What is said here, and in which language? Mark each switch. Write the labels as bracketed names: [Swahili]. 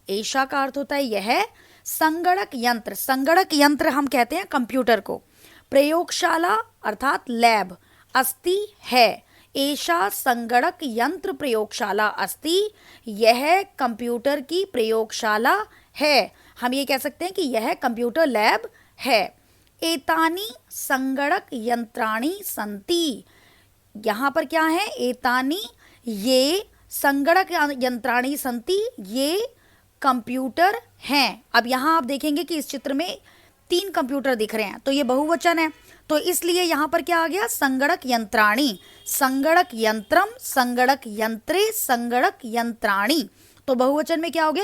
[Hindi] एषा का अर्थ होता है यह, संगणक यंत्र, संगणक यंत्र हम कहते हैं कंप्यूटर को, प्रयोगशाला अर्थात लैब, अस्ति है। [Sanskrit] एषा संगणक यंत्र प्रयोगशाला अस्ति, [Hindi] यह कंप्यूटर की प्रयोगशाला है। हम ये कह सकते हैं कि यह कंप्यूटर लैब है। [Sanskrit] एतानि संगणक यंत्राणि सन्ति। [Hindi] यहाँ पर क्या है? [Sanskrit] एतानि, ये, संगणक यंत्राणि सन्ति, [Hindi] ये कंप्यूटर हैं। अब यहाँ आप देखेंगे कि इस चित्र में 3 कंप्यूटर दिख रहे हैं, तो ये बहुवचन है, तो इसलिए यहाँ पर क्या आ गया? [Sanskrit] संगणक यंत्राणि, संगणक यंत्रम, संगणक यंत्रे, संगणक यंत्राणि। [Hindi] तो बहुवचन में क्या हो गया?